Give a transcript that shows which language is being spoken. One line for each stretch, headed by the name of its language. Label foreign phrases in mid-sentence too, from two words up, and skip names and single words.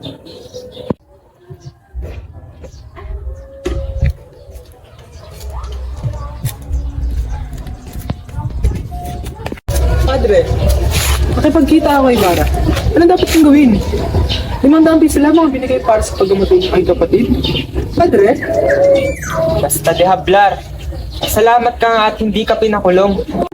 Filipino: Padre, makipagkita ako kay Bara. Anong dapat kong gawin? 500 piso lamang ang binigay para sa paggamatay ng aking kapatid. Padre?
Spanish: Basta de hablar.
Filipino: Salamat ka nga at hindi ka pinakulong.